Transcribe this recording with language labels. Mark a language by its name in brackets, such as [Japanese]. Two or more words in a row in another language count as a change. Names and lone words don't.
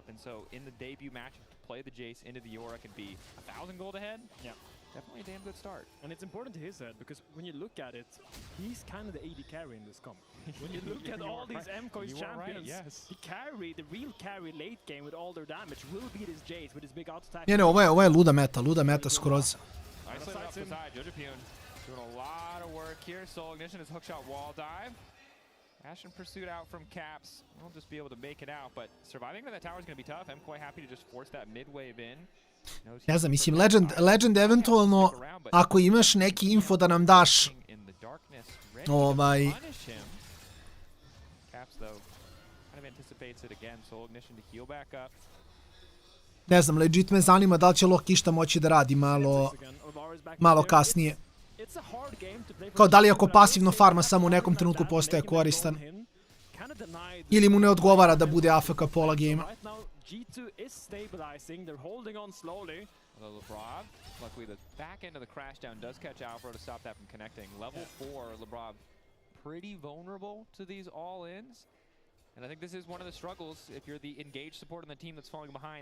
[English] And so in the debut matchup, to play the Jace into the Yorick and be 1,000 gold ahead, yeah, definitely a damn good start. And it's important to his head because when you look at it, he's kind of the AD carry in this comp. When you look at all these MKoy champions, the carry, the real carry late game with all their damage will be this Jace with his big auto attack. [Serbian] Ne, ovo je luda meta skroz. [English] Doing a lot of work here. Soul Ignition is hookshot wall dive. Ashen pursuit out from Caps. We'll just be able to make it out, but surviving to that tower is going to be tough. MKoy happy to just force that mid wave in. [Serbian] Ne znam, mislim, Legend eventualno, ako imaš neki info da nam daš, ne znam, legit me zanima da li će Loki išta moći da radi malo kasnije. Kao da li ako pasivno farma samo u nekom trenutku postaje koristan. Ili mu ne odgovara da bude AFK pola gejma. [English] G2 is stabilizing, they're holding on slowly. LeBron, luckily the back end of the crash down does catch Alvaro to stop that from connecting. Level 4, LeBron pretty vulnerable to these all-ins. And I think this is one of the struggles if you're the engaged support on the team that's falling behind.